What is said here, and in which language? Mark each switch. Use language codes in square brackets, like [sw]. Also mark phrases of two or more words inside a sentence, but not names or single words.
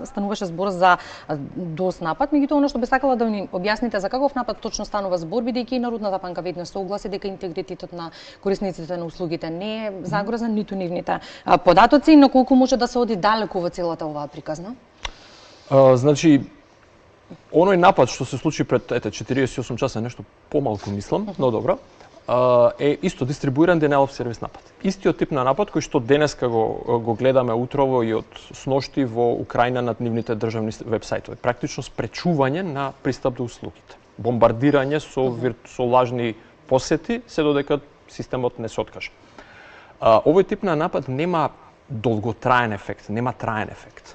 [mk] Стануваше збор за DOS напад, меѓутоа оно што би сакала да ни објасните за каков напад точно станува збор, бидејќи и Народната банка веднаш се огласи дека интегритетот на корисниците на услугите не е загрозен, ниту нивните податоци, но колку може да се оди далеку во целата оваа приказна? Значи, оној напад што се случи пред 48 часа, нешто помалку мислам, но добро, е исто дистрибуиран [en] denial of service [mk] напад. Истиот тип на напад кој што денеска го гледаме утрово и од сношти во Украина над нивните државни вебсајтови. Практично спречување на пристап до услугите. Бомбардирање со лажни посети, се додека системот не се откаже. Овој тип на напад нема долготраен ефект, нема траен ефект.